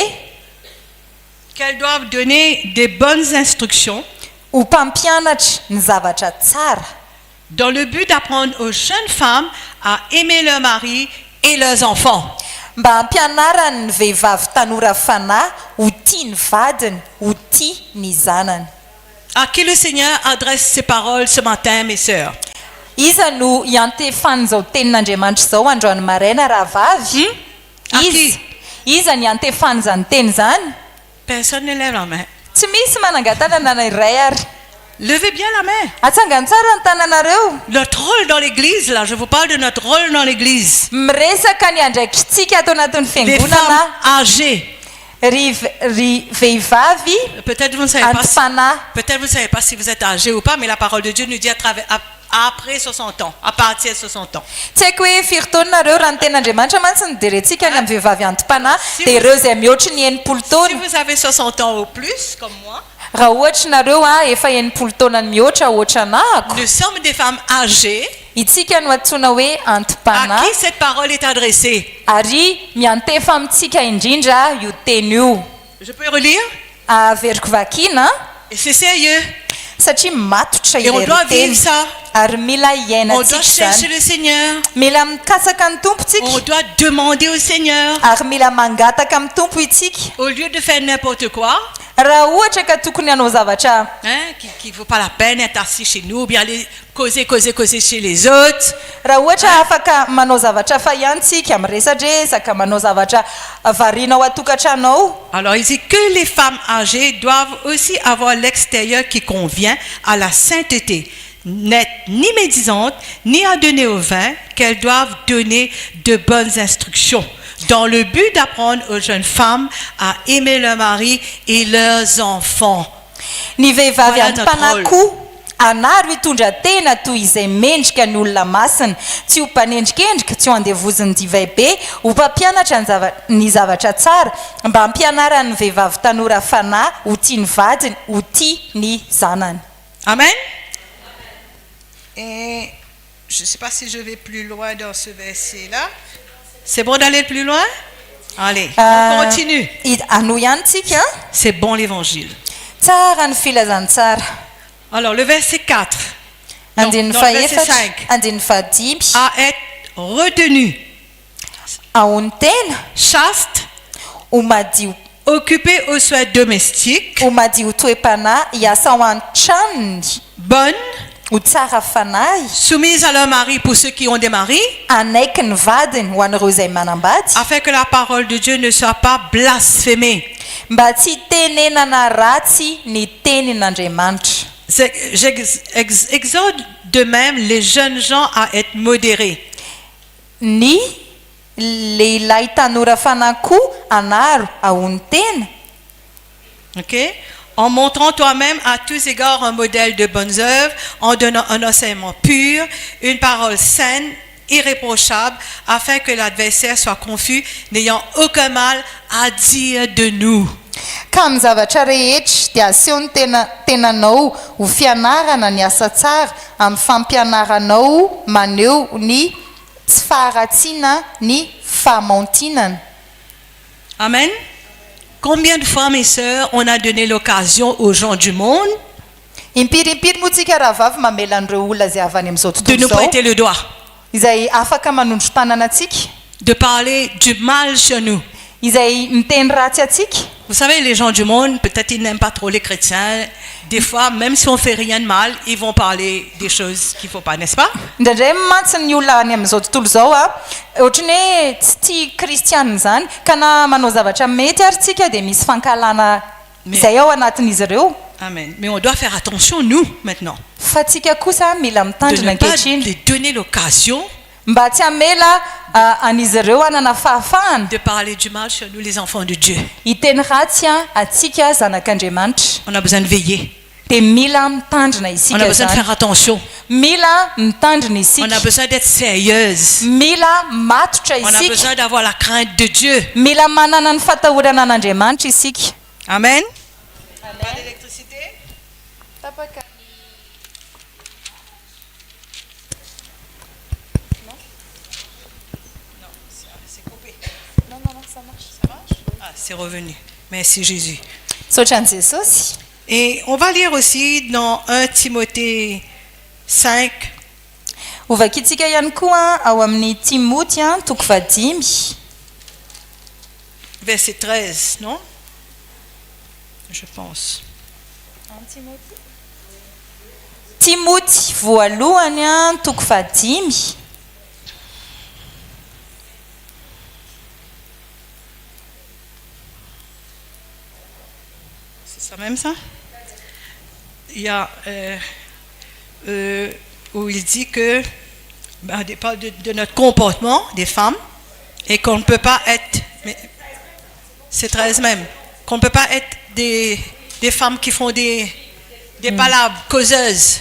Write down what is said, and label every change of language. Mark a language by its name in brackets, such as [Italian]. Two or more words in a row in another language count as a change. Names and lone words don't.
[French] qu'elles doivent donner des bonnes instructions [Malagasy] ho mpampianatra ny zavatra tsara [French] dans le but d'apprendre aux jeunes femmes à aimer leur mari et leurs enfants. [Malagasy] mba hampianarany ny vehivavy tanora fanahy ho tia ny vadiny ho tia ny zanany [French] À qui le Seigneur adresse ces paroles ce matin, mes sœurs? [Malagasy] iza no iantefany izao tenin'andriamanitra izao androany maraina raha vavy izy iza ny antefany zany teny zany [French] Personne ne lève la main. [Malagasy] tsy misy manangan-tanana iray ary [French] Levez bien la main. [Malagasy] atsangany tsara ny tananareo [French] Notre rôle dans l'église, là, je vous parle de notre rôle dans l'église. [Malagasy] miresaka ny andraikitritsika atao anatin'ny [French] Des [Malagasy] fiangonana [French] femmes âgées. [Malagasy] ry vehivavy [French] Peut-être vous ne savez pas. [Malagasy] antim-panahy [French] Peut-être vous ne savez pas si vous êtes âgé ou pas, mais la parole de Dieu nous dit après 60 ans, à partir de 60 ans. [Malagasy] tsy haiko hoe firy taona nareo raha ny ten'andriamanitra mantsy ny derentsika ny amin'ny vehivavy antim-panahy dia ireo izay mihoatra ny enimpolo [French] Si [Malagasy] taona [French] vous avez 60 ans ou plus, comme moi, [Malagasy] raha ohatra nareo efa enimpolo taona ny mihoatra ohatra anahako [French] nous sommes des femmes âgées [Malagasy] itsika no antsoina hoe [French] à [Malagasy] antim-panahy [French] qui cette parole est adressée. [Malagasy] ary miantefa amintsika indrindra io teny io [French] Je peux relire? [Malagasy] averiko vakina [French] Et c'est sérieux. [Malagasy] satria matotra [French] Et on doit vivre [Malagasy] ileryteny [French] ça. [Malagasy] ary mila iaina [French] On doit [Malagasy] tsika [French] chercher [Malagasy] zany [French] le Seigneur. [Malagasy] mila mikasaka ny tompo tsika [French] On doit demander au Seigneur. [Malagasy] ary mila mangataka amin'ny tompo itsika [French] Au lieu de faire n'importe quoi, [Malagasy] raha ohatra ka tokony hanao zavatra [French] hein, qui ne vaut pas la peine d'être assis chez nous, ou bien aller causer chez les autres. [Malagasy] raha ohatra afaka manao zavatra fa iantsika miresadresaka manao zavatra variana ao atokantranao [French] Alors il dit que les femmes âgées doivent aussi avoir l'extérieur qui convient à la sainteté, n'être ni médisantes, ni à donner au vin, qu'elles doivent donner de bonnes instructions, dans le but d'apprendre aux jeunes femmes à aimer leur mari et leurs enfants. [Malagasy] ny vehivavy [French] Voilà notre [Malagasy] antim-panahy anaro hitondra tena toy izay mendrika ny olona masina tsy ho mpanendrikendrika tsy ho andevoziny divay be ho mpampianatra ny zavatra tsara mba hampianarany vehivavy tanora fanahy ho tia ny vadiny ho tia ny zanany Amen. [French] Et je ne sais pas si je vais plus loin dans ce verset-là. C'est bon d'aller plus loin? Allez, on continue. [Malagasy] ano ihany tsika [French] C'est bon l'évangile. [Malagasy] tsara ny filazantsara [French] Alors le verset 4. Non, [Malagasy] andin'ny [French] non, verset [Malagasy] faefatra [French] 5. [Malagasy] andin'ny fahadimy [French] À être retenu, [Malagasy] ahony tena [French] chaste, [Malagasy] ho madio [French] occupé aux soins domestiques, [Malagasy] ho madio toe-panahy hiasa ao an-tranony [French] bonne, [Malagasy] ho tsara fanahy [French] soumise à leur mari pour ceux qui ont des maris, [Malagasy] anaiky ny vadiny ho an'ireo izay manambady [French] afin que la parole de Dieu ne soit pas blasphémée. [Malagasy] mba tsy tenenana ratsy ny tenin'Andriamanitra. [French] J'exhorte de même les jeunes gens à être modérés. [Malagasy] Ny lehilahy tanora fanahy koa anaro ahony tena. [French] Ok? En montrant toi-même à tous égards un modèle de bonnes œuvres, en donnant un enseignement pur, une parole saine, irréprochable, afin que l'adversaire soit confus, n'ayant aucun mal à dire de nous. [Malagasy] Ka amin'ny zavatra rehetra dia aseho ny tenanao ho fianarana ny asa tsara amin'ny fampianaranao maneho ny tsy faharatsiana ny famaontinana. Amen. [French] Combien de fois, mes sœurs, on a donné l'occasion aux gens du monde [Malagasy] Impirimpiry moa tsika raha vavy mamela an'ireo olona izay avy any amin'izao [French] de [Malagasy] tontolo [French] nous [Malagasy] izao [French] prêter le doigt, [Malagasy] izay afaka manondro tanana atsika, [French] de parler du mal sur nous. [Malagasy] izay miteny ratsy atsika. [French] Vous savez, les gens du monde, peut-être ils n'aiment pas trop les chrétiens. Des fois, même si on fait rien de mal, ils vont parler des choses qu'il ne faut pas, n'est-ce pas? [Malagasy] Indraindray mantsy ny olona any amin'izao tontolo izao ohatra ny hoe tsy tia kristianina zany ka na manao zavatra mety ary tsika dia misy fankalana izay ao anatin'izy ireo. Amen. [French] Mais on doit faire attention, nous, maintenant, [Malagasy] Fa tsika kosa mila [French] de [Malagasy] mitandrina [French] ne pas [Malagasy] ankehitriny [French] les donner l'occasion [Malagasy] mba tsy hamela an'izy ireo hanana fahafahana [French] de parler du mal sur nous, les enfants de Dieu. [Malagasy] hiteny ratsy atsika zanak'Andriamanitra. [French] On a besoin de veiller. [Malagasy] Dia mila mitandrina [French] On a [Malagasy] isika [French] besoin de [Malagasy] zany. [French] faire attention. [Malagasy] Mila mitandrina [French] On a [Malagasy] isika. [French] besoin d'être sérieuse. [Malagasy] Mila matotra [French] On a [Malagasy] isika. [French] besoin d'avoir la crainte de Dieu. [Malagasy] Mila manana ny fatahorana an'Andriamanitra isika. [French] Amen. Pas d'électricité? C'est coupé. Non, ça marche. Ça marche? Ah, c'est revenu. Merci Jésus. [Malagasy] Sotra ny Jesosy. [French] Et on va lire aussi dans 1 Timothée 5, [Malagasy] Ovakitsika ihany koa ao amin'ny Timoty toko 5. [French] verset 13, non? Je pense. [Malagasy] Timoty voalohany toko 5. [French] C'est ça même ça? Il y a où il dit que il parle de notre comportement des femmes et qu'on ne peut pas être, mais c'est 13 même, qu'on ne peut pas être des femmes qui font des palabres causeuses.